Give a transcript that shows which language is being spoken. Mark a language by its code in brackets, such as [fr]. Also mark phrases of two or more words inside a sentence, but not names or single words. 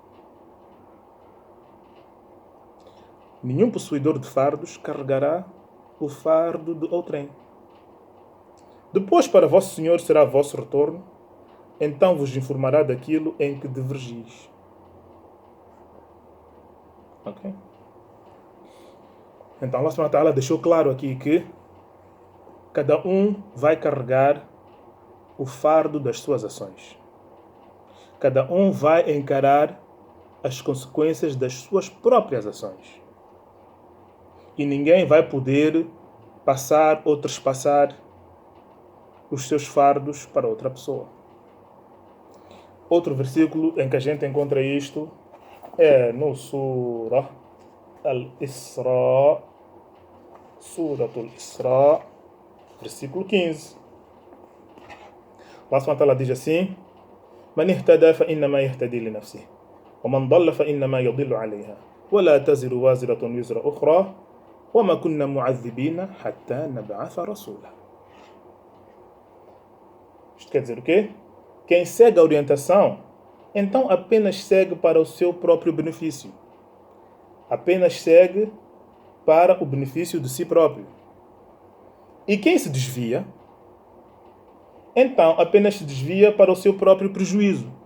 [pt] Nenhum possuidor de fardos carregará o fardo de outrem. Depois para vosso Senhor será vosso retorno, então vos informará daquilo em que divergis. Ok? Então Allah [ar] سبحانه وتعالى [pt] deixou claro aqui que cada um vai carregar o fardo das suas ações. Cada um vai encarar as consequências das suas próprias ações. E ninguém vai poder passar ou trespassar os seus fardos para outra pessoa. Outro versículo em que a gente encontra isto é no Surah Al-Isra, Suratul Isra, versículo 15. Allah [ar] سبحانه وتعالى [pt] diz assim: [ar] من اهتدى فإنما يهتدي لنفسه ومن ضل فإنما يضل عليها ولا تزر وازرة وزر أخرى وما كنا معذبين حتى نبعث رسولا. [pt] Isto quer dizer o quê? Quem segue a orientação, então apenas segue para o seu próprio benefício. Apenas segue para o benefício de si próprio. E quem se desvia, então apenas se desvia para o seu próprio prejuízo.